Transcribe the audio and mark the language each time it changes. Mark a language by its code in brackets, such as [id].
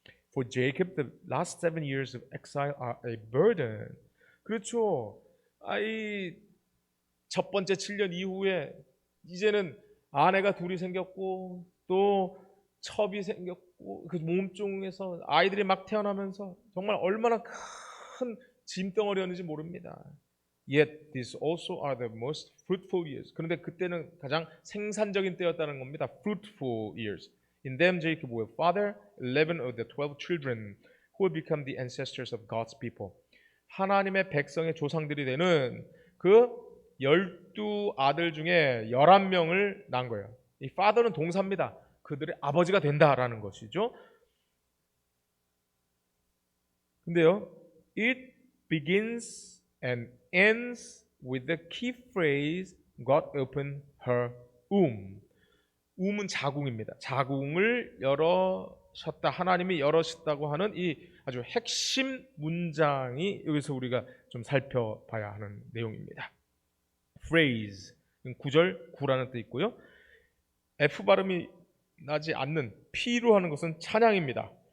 [en] For Jacob, the last 7 years of exile are a burden. 그렇죠. [ko] 첫 번째 7년 이후에 이제는 아내가 둘이 생겼고 또 첩이 생겼고 그 몸종에서 아이들이 막 태어나면서 정말 얼마나 큰 짐덩어리였는지 모릅니다. [en] Yet these also are the most fruitful years. [ko] 그런데 그때는 가장 생산적인 때였다는 겁니다. [en] Fruitful years. In them Jacob will father 11 of the 12 children who will become the ancestors of God's people. [ko] 하나님의 백성의 조상들이 되는 그 12아들 중에 11명을 낳은 거예요. 이 father는 동사입니다. 그들의 아버지가 된다라는 것이죠. [en] 근데요, it begins and ends with the key phrase God opened her womb. [ko] wom은 자궁입니다. 자궁을 열으셨다. 하나님이 열으셨다고 하는 이 아주 핵심 문장이 여기서 우리가 좀 살펴봐야 하는 내용입니다. phrase, 구절, 구라는 뜻 있고요. F 발음이 나지 않는 P로 하는 것은 찬양입니다.